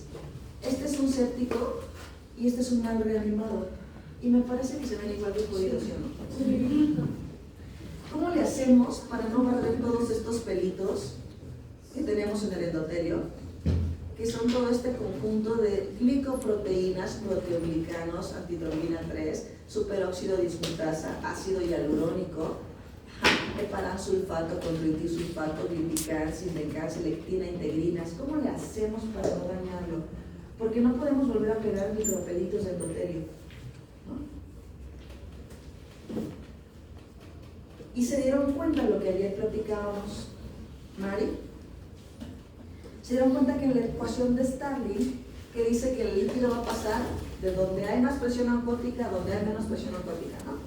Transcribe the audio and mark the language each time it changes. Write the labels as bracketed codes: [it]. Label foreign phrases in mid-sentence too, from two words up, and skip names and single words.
[es] Este es un séptico y este es un mal reanimado. Y me parece que se ven igual de jodidos, ¿sí o no? ¿Cómo le hacemos para no perder todos estos pelitos que tenemos en el endotelio? Que son todo este conjunto de glicoproteínas, proteoglicanos, antitrombina 3, superóxido dismutasa, ácido hialurónico, heparansulfato, condroitinsulfato, glipican, sildencan, selectina, integrinas. ¿Cómo le hacemos para no dañarlo? Porque no podemos volver a pegar micropelitos de endotelio, ¿no? Y se dieron cuenta de lo que ayer platicábamos, Mari. Se dieron cuenta que en la ecuación de Starling, que dice que el líquido va a pasar de donde hay más presión oncótica a donde hay menos presión oncótica, ¿no?